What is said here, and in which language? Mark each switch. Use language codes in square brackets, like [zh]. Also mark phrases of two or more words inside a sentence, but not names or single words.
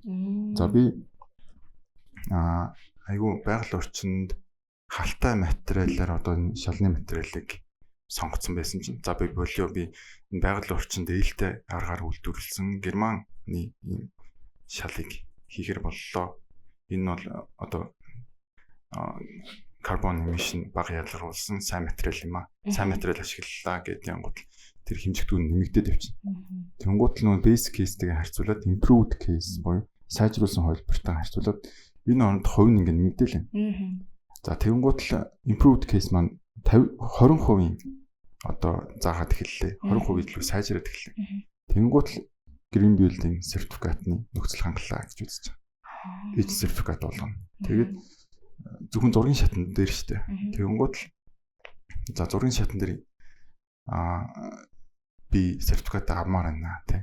[mn] За би айгүй байгаль орчинд халтай материалаар одоо шалны материалыг сонгоцсон байсан чинь за би болио би энэ байгаль орчинд ээлтэй аргаар үйлдвэрлэсэн германы ийм шалыг хийхэр боллоо. Энэ бол одоо [en] carbon emission [mn] бага ялгаруулсан сайн материал юм аа. Сайн материал ашиглалаа гэдэг янгууд тэр хэмжигдүүн нэмэгдээд явчихна. Тэнгуут л нөө [en] base case- [mn] тэйгээ харьцуулаад [en] improved case [mn] буюу сайжруулсан хувилбартай харьцуулаад энэ оронд хувь нь ингэ нэмэгдээл байна. За тэнгуут л [en] improved case [mn] маань 20% одоо заагаад эхэллээ. 20% илүү сайжраад эхэллээ. Тэнгуут л [en] green building [mn] сертификатны нөхцөл хангалаа гэж үзэж байгаа. Age сертификат болгоно. Тэгээд зөвхөн зургийн шатнд дээр шүү дээ. Тэгэнгүүт л за зургийн шатн дээр би сертификат авмаар байна тий.